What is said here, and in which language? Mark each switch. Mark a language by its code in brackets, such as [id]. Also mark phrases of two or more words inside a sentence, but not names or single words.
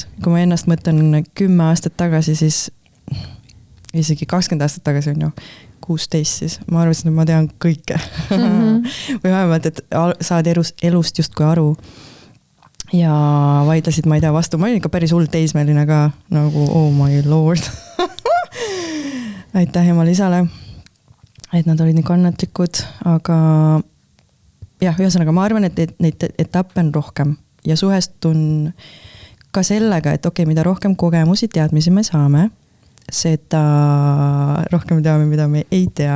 [et] Kui ma ennast mõtlen 10 aastat tagasi, siis isegi 20 aastat tagasi on ju 16, siis ma arvasin, et ma tean kõike. Või vähemalt, et saad elust justkui aru. Ja vaidlesid, ma ei tea, vastu. Ma olin ikka päris hull teismeline ka, nagu [en] oh my lord. [et] Aitäh Jumal isale, et nad olid nii kannatlikud, aga jah, ühesõnaga ma arvan, et neid etappe on rohkem ja suhestun ka sellega, et okei, mida rohkem kogemusi, teadmisi me saame, seda rohkem teame, mida me ei tea.